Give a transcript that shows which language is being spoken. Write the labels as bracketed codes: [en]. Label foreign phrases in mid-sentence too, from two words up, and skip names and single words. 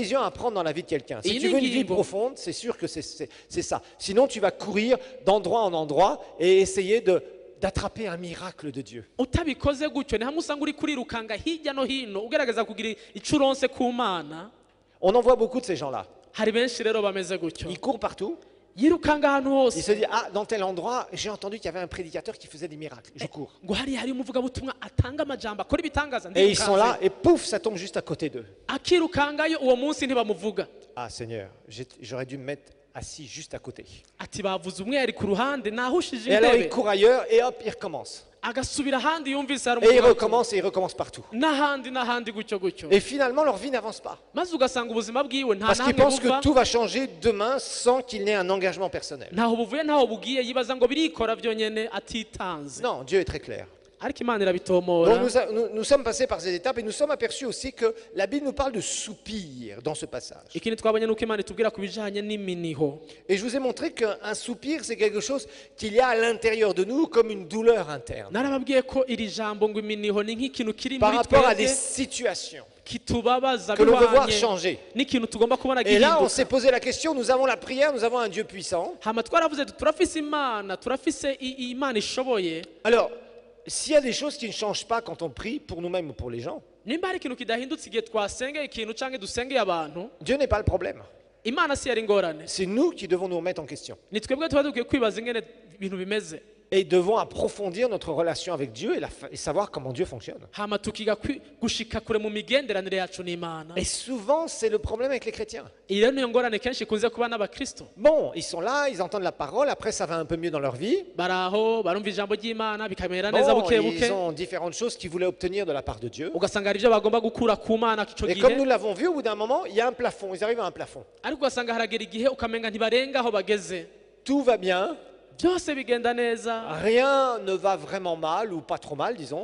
[fr] décision à prendre dans la vie de quelqu'un. Si Et tu veux une vie [rn] Inengingo. [fr] profonde, c'est sûr que c'est ça. Sinon, tu vas courir d'endroit en endroit et essayer d'attraper un miracle de Dieu. [rn] utabikoze gutyo ni hamwe usanga uri kurirukanga hirya no hino ugerageza kugira ico uronse ku Mana [fr] On en voit beaucoup de ces gens-là. [rn] hari benshi rero bameze gutyo [fr] Ils courent partout. [rn] yirukanga ahantu [fr] Ils [rn] hose [fr] se disent, ah, dans tel endroit, j'ai entendu qu'il y avait un prédicateur qui faisait des miracles. Je cours. [rn] ngo hariya hari umuvugabutumwa atanga amajambo akora ibitangaza [fr] Et ils sont [rn] ndirukanze. [fr] là et pouf, ça tombe juste à côté d'eux. [rn] akirukangayo uwo munsi ntibamuvuga [fr] Ah Seigneur, j'aurais dû me mettre assis juste à côté. [rn] ati bavuze umwe yari ku ruhande nahushije [fr] Et alors il [rn] intebe [fr] court ailleurs et hop, il recommence. [rn] agasubira ahandi yumvise hari [fr] Et il recommence partout. [rn] n'ahandi gutyo gutyo [fr] Et finalement, leur vie n'avance pas. [rn] maze ugasanga ubuzima bwiwe nta [fr] Parce qu'ils [rn] namwe [fr] pensent [rn] buva [fr] que tout va changer demain sans qu'il n'ait un engagement personnel. [rn] ntaho buvuye ntaho bugiye yibaza ngo birikora byonyene atitanze [fr] Non, Dieu est très clair. [rn] ariko imana [fr] Donc [rn] irabitomora [fr] nous sommes passés par ces étapes et nous sommes aperçus aussi que la Bible nous parle de soupir dans ce passage. [rn] ikindi twabonye nuko imana itubwira ku bijanye n'iminiho [fr] Et je vous ai montré qu'un soupir, c'est quelque chose qu'il y a à l'intérieur de nous comme une douleur interne. [rn] narababwiye ko iri jambo ngo iminiho ni nk'ikintu kiri [fr] Par [rn] muri [fr] rapport à des [rn] twebwe [fr] situations [rn] kitubabaza [fr] que l'on veut voir [rn] bihwanye [fr] changer. [rn] n'ikintu tugomba kubona [fr] Et là, on s'est [rn] gihinduka [fr] posé la question, nous avons la prière, nous avons un Dieu puissant. [rn] hama twaravuze tuti turafise imana turafise imana ishoboye [fr] Alors, s'il y a des choses qui ne changent pas quand on prie, pour nous-mêmes ou pour les gens, [rn] nimba hari ikintu kidahindutse igihe twasengeye ikintu canke dusengeye abantu [fr] Dieu n'est pas le problème. [rn] imana si yari ingorane [fr] C'est nous qui devons nous remettre en question. [rn] ni twebwe tuba dukwiye kwibaza ingene ibintu bimeze [fr] Et devons approfondir notre relation avec Dieu et savoir comment Dieu fonctionne. [rn] hama tukiga gushika kure mu migenderanire yacu n'imana [fr] Et souvent, c'est le problème avec les chrétiens. [rn] iyi rero niyo ngorane kenshi ikunze kuba n'abakristo [fr] Bon, ils sont là, ils entendent la parole, après ça va un peu mieux dans leur vie. [rn] baraho barumva ijambo ry'imana bikamera neza [fr] Bon, [rn] buke buke [fr] ils ont différentes choses qu'ils voulaient obtenir de la part de Dieu. [rn] ugasanga hari ibyo bagomba gukura ku mana ico [fr] Et comme nous [rn] gihe [fr] l'avons vu, au bout d'un moment, il y a un plafond. Ils arrivent à un plafond. [rn] ariko ugasanga haragera igihe ukamenga ntibarenga aho bageze [fr] Tout va bien, [rn] byose bigenda neza [fr] rien ne va vraiment mal ou pas trop mal, disons.